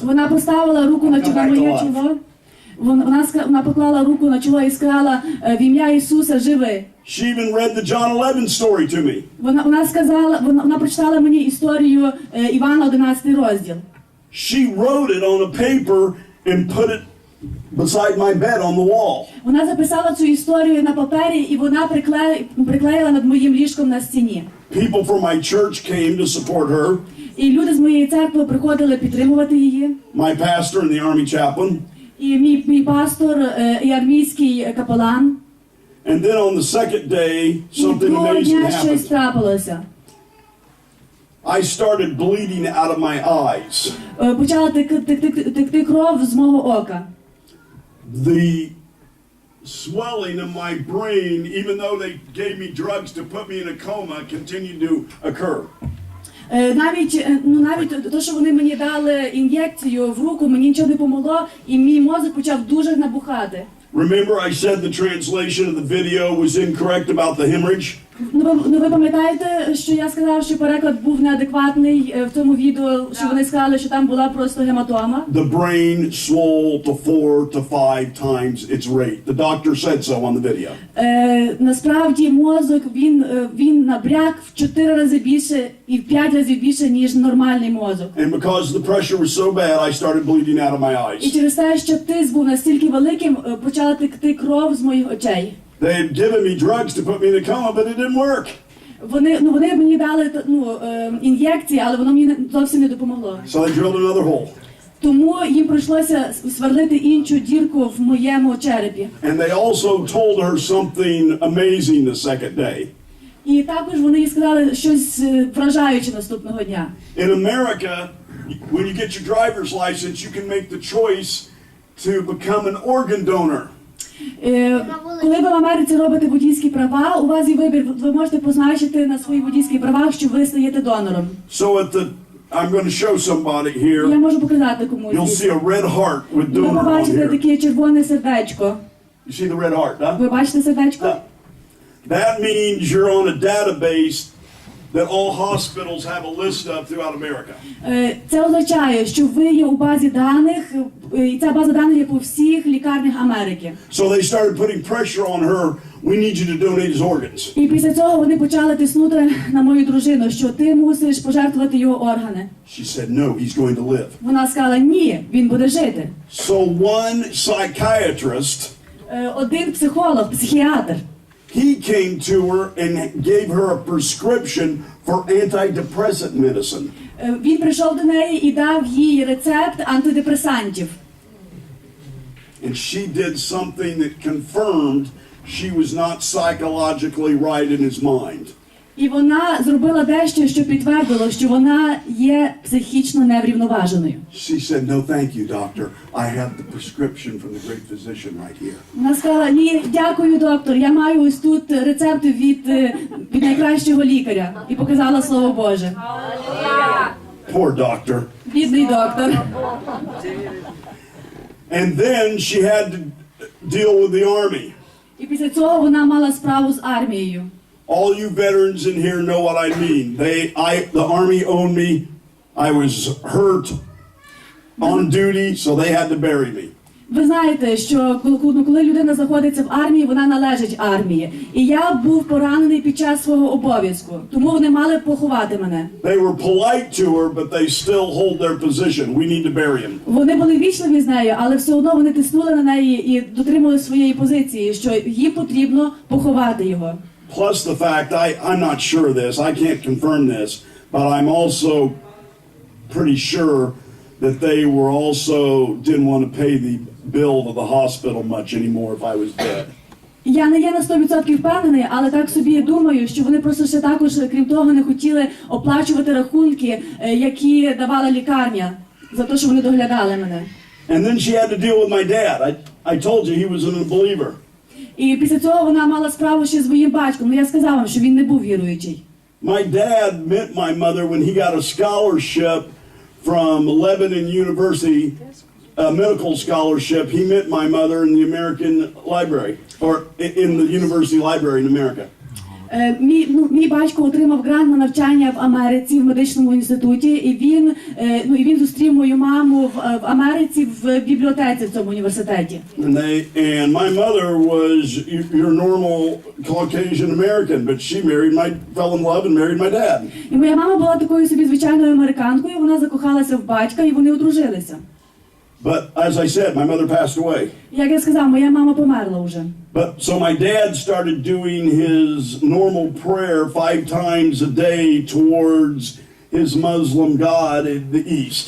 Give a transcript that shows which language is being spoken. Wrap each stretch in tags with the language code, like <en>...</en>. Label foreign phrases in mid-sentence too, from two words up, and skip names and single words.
<uk>Вона поставила руку на моє чоло. Вона поклала руку на чоло і сказала, в ім'я Ісуса живи.</uk> <en>She even read the John 11 story to me.</en> <uk>Вона прочитала мені історію Івана 11 розділ.</uk> <en>She wrote it on a paper and put it beside my bed on the wall.</en> <uk>Вона записала цю історію на папері, і вона приклеїла над моїм ліжком на стіні.</uk> <en>People from my church came to support her.</en> <uk>І люди з моєї церкви приходили підтримувати її.</uk> <en>My pastor and the army chaplain.</en> <uk>І мій пастор і армійський капелан.</uk> <en>And then on the second day,</en> <uk>І</uk> <en>something</en> <uk>другого</uk> <en>amazing</en> <uk>дня щось</uk> <en>happened.</en> <uk>трапилося.</uk> <en>I started bleeding out of my eyes.</en> <uk>Почала текти кров з мого ока.</uk> <en>The swelling of my brain, even though they gave me drugs to put me in a coma, continued to occur.</en> <uk>Навіть те, що вони мені дали ін'єкцію в руку, мені нічого не помогло, і мій мозок почав дуже набухати.</uk> <en>Remember I said the translation of the video was incorrect about the hemorrhage?</en> <uk>Ви пам'ятаєте, що я сказав, що переклад був неадекватний в тому відео, що вони сказали, що там була просто гематома?</uk> <en>The brain swelled to 4 to 5 times its rate. The doctor said so on the video.</en> <uk>Насправді мозок, він набряк в 4 рази більше і в 5 разів більше, ніж нормальний мозок.</uk> <en>And because the pressure was so bad, I started bleeding out of my</en> <uk>І</uk> <en>eyes.</en> <uk>через те, що тиск був настільки великим, почала текти кров з моїх очей.</uk> <en>They had given me drugs to put me in a coma, but it didn't work.</en> <uk>Вони мені дали ін'єкції, але воно мені зовсім не допомогло.</uk> <en>So they drilled another hole.</en> <uk>Тому їм прийшлося сверлити іншу дірку в моєму черепі.</uk> <en>And they also told her something amazing the second day.</en> <uk>І також вони їй сказали щось вражаюче наступного дня.</uk> <en>In America, when you get your driver's license, you can make the choice to become an organ donor.</en> <uk>Коли ви в Америці робите водійські права, у вас є вибір, ви можете позначити на своїх водійських правах, що ви стаєте донором.</uk> <en>So I'm going to show somebody here.</en> <uk>Я можу показати комусь.</uk> <en>You'll see a red heart with</en> <uk>Ви</uk> <en>donor on</en> <uk>побачите</uk> <en>here.</en> <uk>таке червоне сердечко.</uk> <en>You see the red heart, huh?</en> <uk>Ви бачите сердечко?</uk> <en>That means you're on a database that all hospitals have a list of throughout America.</en> <uk>Це означає, що ви є у базі даних, і ця база даних є по всіх лікарнях Америки.</uk> <en>So they started putting pressure on her. We need you to donate his organs.</en> <uk>І після цього вони почали тиснути на мою дружину, що ти мусиш пожертвувати його органи.</uk> <en>She said, no, he's going to live.</en> <uk>Вона сказала, ні, він буде жити.</uk> <en>So one psychiatrist,</en> <uk>Один психолог, психіатр,</uk> <en>he came to her and gave her a prescription for antidepressant medicine.</en> <uk>Він прийшов до неї і дав їй рецепт антидепресантів.</uk> <en>And she did something that confirmed she was not psychologically right in his mind.</en> <uk>І вона зробила дещо, що підтвердило, що вона є психічно неврівноваженою.</uk> <en>She said, no, thank you, doctor. I have the prescription from the great physician right here.</en> <uk>Вона сказала, ні, дякую, доктор, я маю ось тут рецепт від найкращого лікаря. І показала Слово Боже.</uk> <en>Poor doctor.</en> <uk>Бідний доктор.</uk> <en>And then she had to deal with the army.</en> <uk>І після цього вона мала справу з армією.</uk> <en>All you veterans in here know what I mean. The army owned me. I was hurt on duty, so they had to bury me.</en> <uk>Ви знаєте, що коли людина знаходиться в армії, вона належить армії. І я був поранений під час свого обов'язку, тому вони мали поховати мене.</uk> <en>They were polite to her, but they still hold their position. We need to bury him.</en> <uk>Вони були вічливі з нею, але все одно вони тиснули на неї і дотримали своєї позиції, що їм потрібно поховати його.</uk> <en>Plus the fact, I'm not sure of this, I can't confirm this, but I'm also pretty sure that they were also didn't want to pay the bill to the hospital much anymore if I was dead.</en> <uk>Я не є на 100% впевнений, але так собі думаю, що вони просто ще також, крім того, не хотіли оплачувати рахунки, які давала лікарня, за те, що вони доглядали мене.</uk> <en>And then she had to deal with my dad. I told you he was an unbeliever.</en> <uk>І після цього вона мала справу ще з моїм батьком. Я сказала вам, що він не був віруючий.</uk> <en>My dad met my mother when he got a scholarship from Lebanon University, a medical scholarship. He met my mother in the American library, or in the university library in America.</en> <uk>Мій батько отримав грант на навчання в Америці в медичному інституті, і він зустрів мою маму в Америці в бібліотеці в цьому університеті.</uk> <en>And my mother was your normal Caucasian American, but she fell in love and married my dad.</en> <uk>І моя мама була такою собі звичайною американкою, вона закохалася в батька і вони одружилися.</uk> <en>But as I said, my mother passed away.</en> <uk>Як я сказав, моя мама померла вже.</uk> <en>But so my dad started doing his normal prayer 5 times a day towards his Muslim God in the east.</en>